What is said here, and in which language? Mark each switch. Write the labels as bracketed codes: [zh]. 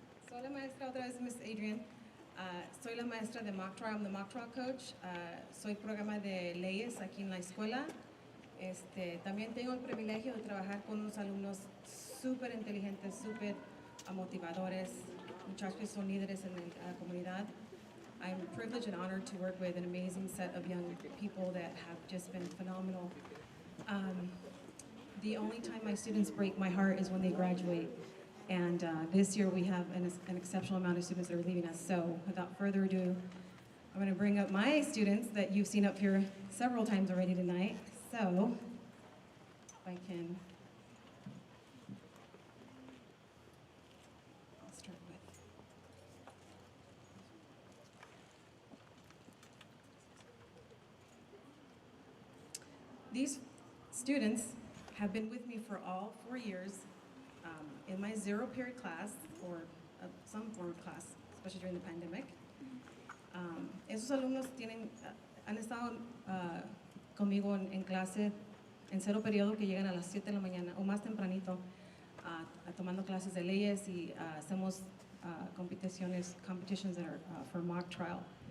[es] Soy la maestra otra vez, Miss Adrian. Soy la maestra de mock trial. [en] I'm the mock trial coach. [es] Soy programa de leyes aquí en la escuela. También tengo el privilegio de trabajar con unos alumnos súper inteligentes, súper motivadores, muchachos que son líderes en la comunidad. [en] I'm privileged and honored to work with an amazing set of young people that have just been phenomenal. The only time my students break my heart is when they graduate. And this year we have an exceptional amount of students that are leaving us. So without further ado, I'm going to bring up my students that you've seen up here several times already tonight. So if I can. I'll start with. These students have been with me for all 4 years in my zero period class or some form of class, especially during the pandemic. [es] Esos alumnos han estado conmigo en clase en cero periodo, que llegan a las 7 de la mañana o más tempranito tomando clases de leyes y hacemos [en] competitions that are for mock trial.